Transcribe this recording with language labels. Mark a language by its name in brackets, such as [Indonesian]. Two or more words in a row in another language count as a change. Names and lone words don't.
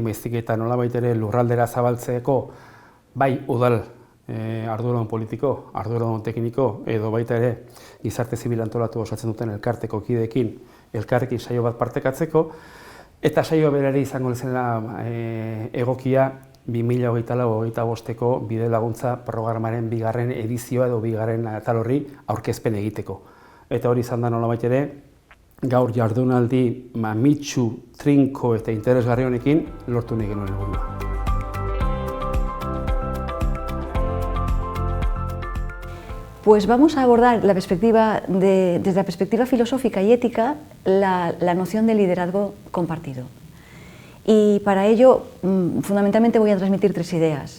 [Basque] baizik eta nolabait ere lurraldera zabaltzeko bai udal arduradun politiko, arduradun tekniko edo baita ere gizarte zibil antolatu osatzen duten elkarteko kideekin elkarrekin saio bat partekatzeko, eta saioa berari izango zela egokia 2024-2025ko bide laguntza programaren bigarren edizioa edo bigarren atal horri aurkezpen egiteko. Eta hori izan da nolabait ere, gaur jardunaldi mamitsu, trinko eta interesgarri honekin lortu nahi genuen helburua. [Spanish] Pues vamos a abordar desde la perspectiva filosófica y ética la noción de liderazgo compartido. Y para ello, fundamentalmente voy a transmitir 3 ideas.